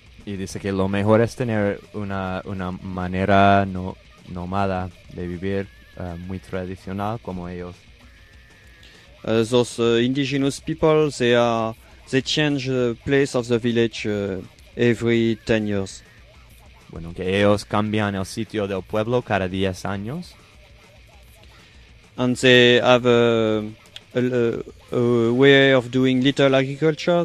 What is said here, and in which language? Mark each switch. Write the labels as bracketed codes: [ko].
[es] Y dice que lo mejor es tener una manera nomada de vivir muy tradicional como ellos. [en] Those indigenous people, they change the place of the village every 10 years. [es] Bueno, que ellos cambian el sitio del pueblo cada 10 años. [en] And they have a way of doing little agriculture.